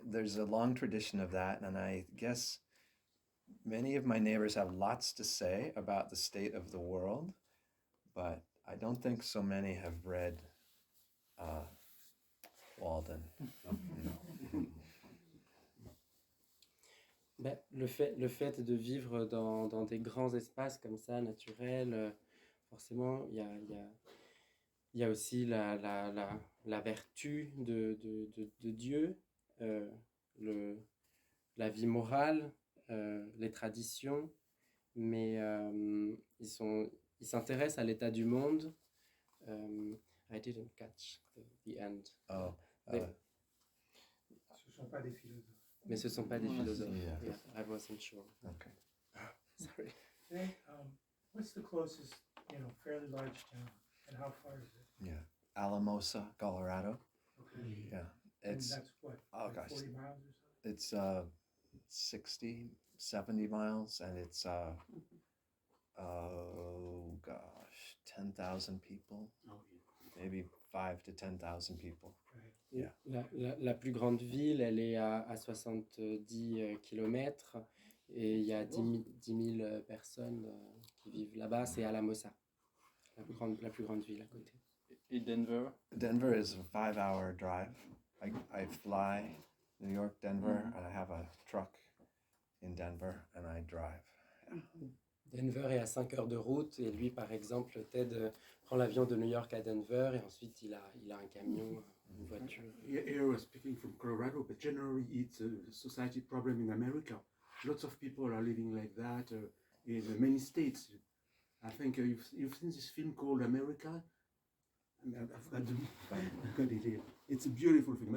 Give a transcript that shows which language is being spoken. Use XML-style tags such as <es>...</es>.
<en>There's a long tradition of that, and I guess many of my neighbors have lots to say about the state of the world, but I don't think so many have read Walden.</en> <fr>Ben, le fait de vivre dans des grands espaces comme ça, naturels, forcément, il y a aussi la vertu de Dieu, la vie morale, les traditions, mais ils s'intéressent à l'état du monde.</fr> <en>I didn't catch the end. Oh,</en> <fr>Ce ne sont pas des philosophes. Mais ce ne sont pas des philosophes.</fr> <en>Yeah. Yeah, I wasn't sure. okay. Sorry. Hey, what's the closest, fairly large town, and how far is it? Yeah, Alamosa, Colorado. Okay. Yeah, And it's that's what, oh like gosh, 40 miles or something? it's 60, 70 miles, and it's oh gosh, 10,000 people, maybe 5 to 10,000 people. Yeah.</en> <fr>La plus grande ville, elle est à 70 km et il y a 10 000 personnes qui vivent là-bas. C'est Alamosa, la plus grande ville à côté. Et Denver?</fr> <en>Denver is a 5-hour drive. I fly New York, Denver, and I have a truck in Denver, and I drive.</en> <fr>Denver est à 5 heures de route et lui, par exemple, Ted prend l'avion de New York à Denver et ensuite il a un camion, une voiture.</fr> <en>Here I was speaking from Colorado, but generally it's a society problem in America. Lots of people are living like that in many states. I think you've seen this film called America. I've got it here. It's a beautiful film.</en>